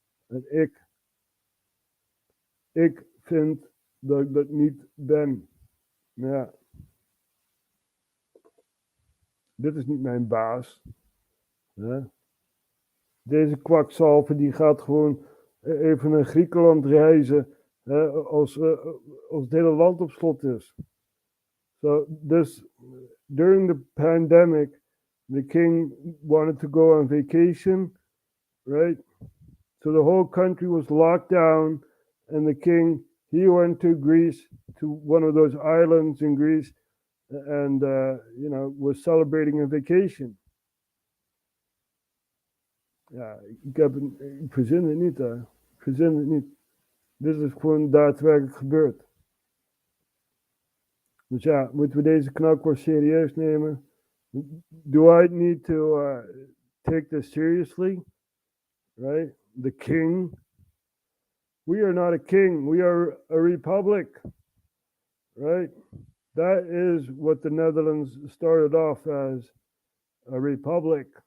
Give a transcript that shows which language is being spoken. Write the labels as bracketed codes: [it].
[nl] En ik vind dat ik dat niet ben. Ja. Dit is niet mijn baas. Deze kwakzalver die gaat gewoon even naar Griekenland reizen als het hele land op slot is. [en] So during the pandemic, the king wanted to go on vacation, right? So the whole country was locked down, and the king, he went to Greece, to one of those islands in Greece, and was celebrating a vacation. [nl] Ja, ik verzin het niet, hè. Ik verzin het niet. Dit is gewoon daadwerkelijk gebeurd. Dus ja, moeten we deze knakworst serieus nemen? [en] Do I need to take this seriously? Right? The king? We are not a king. We are a republic. Right? That is what the Netherlands started off as, a republic.